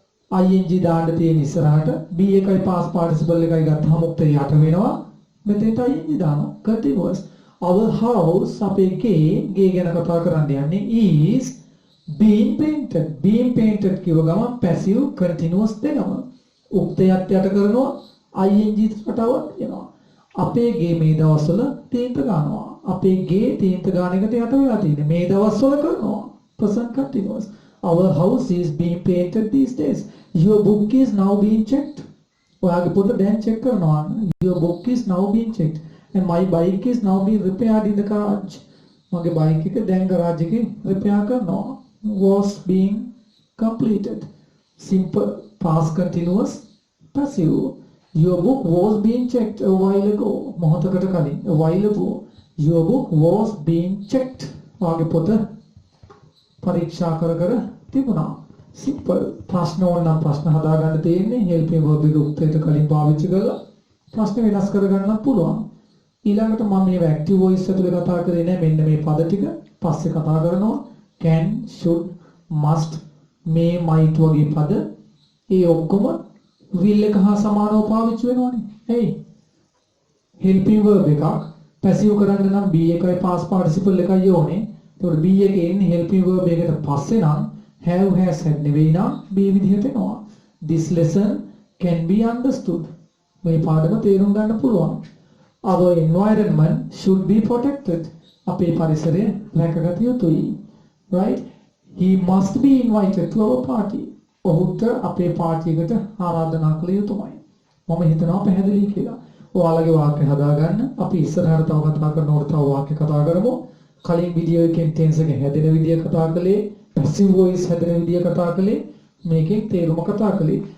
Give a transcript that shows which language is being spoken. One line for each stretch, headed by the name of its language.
Sinhala: ing දාන්න තියෙන ඉස්සරහට be එකයි past participle එකයි ගත්තාම උක්තේ යට වෙනවා. මෙතෙන්ට ing දානවා. continuous.
English: Our house
Sinhala: අපේ ගේ ගැන කතා කරන්න යන්නේ
English: is being painted. Being painted
Sinhala: කියව ගමන්
English: passive continuous
Sinhala: දෙකම. උක්තයත් යට කරනවා ing රටාවක් තියෙනවා. අපේ ගේ මේ දවස්වල තීන්ත ගන්නවා. අපේ ගේ තීන්ත ගාන එකට යට වෙලා තියෙන්නේ. මේ දවස්වල කරනවා. Present continuous.
English: Our house is being painted these days. Your book is now being checked.
Sinhala: ඔයාගේ පොත දැන් check කරනවා.
English: Your book is now being checked. And my bike is now being repaired in the garage.
Sinhala: මගේ bike එක දැන් garage එකේ repair කරනවා.
English: Was being completed. Simple past continuous passive. Your book was being checked a while ago.
Sinhala: මොහොතකට කලින්
English: a while ago. Your book was being checked.
Sinhala: ඔයාගේ පොත පරීක්ෂා කර තිබුණා. Simple. ප්‍රශ්න ඕනනම් ප්‍රශ්න හදාගන්න තියෙන්නේ helping verb එක උත්තරයට කලින් පාවිච්චි කරලා ප්‍රශ්න වෙනස් කරගන්න පුළුවන්. ඊළඟට මම මේ active voice ඇතුලේ කතා කරේ නෑ මෙන්න මේ පද ටික පස්සේ කතා කරනවා. can, should, must, may, might වගේ පද ඒ ඔක්කොම will එක හා සමානව පාවිච්චි වෙනවනේ. එයි helping verb එකක් passive කරන්න නම් be එකයි past participle එකයි ඕනේ. ඒතකොට be එකේ ඉන්නේ helping verb එකට පස්සේ නම් have, has, had නෙවෙයි නම් be විදිහට එනවා.
English: This lesson can be understood.
Sinhala: මේ පාඩම තේරුම් ගන්න පුළුවන්.
English: Our environment should be protected.
Sinhala: අපේ පරිසරය රැකගත යුතුයි.
English: Right? He must be invited to our party.
Sinhala: ඔහුට අපේ පාටි එකට ආරාධනා කළ යුතුමයි. මම හිතනවා පැහැදිලි කියලා. ඔයාලගේ වාක්‍ය හදාගන්න. අපි ඉස්සරහට තව කතා කරනකොට තව වාක්‍ය කතා කරමු. කලින් වීඩියෝ එකෙන් tense එක හැදෙන විදිය කතා කළේ, passive voice හැදෙන විදිය කතා කළේ, මේකෙන් තේරුම කතා කළේ.